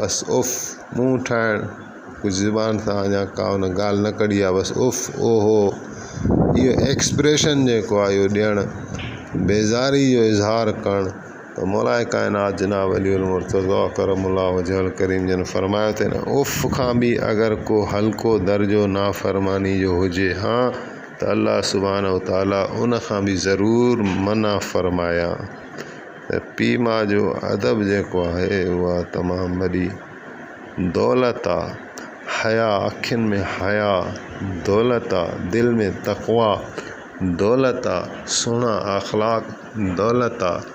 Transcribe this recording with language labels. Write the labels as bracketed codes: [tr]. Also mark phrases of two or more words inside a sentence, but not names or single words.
[sd] बसि उफ़ मुंहुं ठाहिणु, कुझु ज़ुबान सां अञा का उन ॻाल्हि न कढी आहे, बसि उफ़ ओहो, इहो एक्सप्रेशन जेको आहे इहो ॾियणु, बेज़ारी जो इज़हार करणु। त मौलाए काइनात जनाब अली मुर्तज़ा [ar] كرم الله وجهه الكريم [sd] जन फरमायो त न उफ़ खां बि अगरि को हल्को दर्जो नाफ़रमानी जो हुजे हा त अल्लाह [ar] سبحانه وتعالى [sd] उन खां बि ज़रूरु मना फरमाया। त पीउ माउ जो अदब जेको आहे उहा तमामु वॾी दौलत आहे। हया, अखियुनि में हया दौलत आहे, दिलि में तक़वा दौलत आहे, सुहिणा अख़लाक़ दौलत आहे।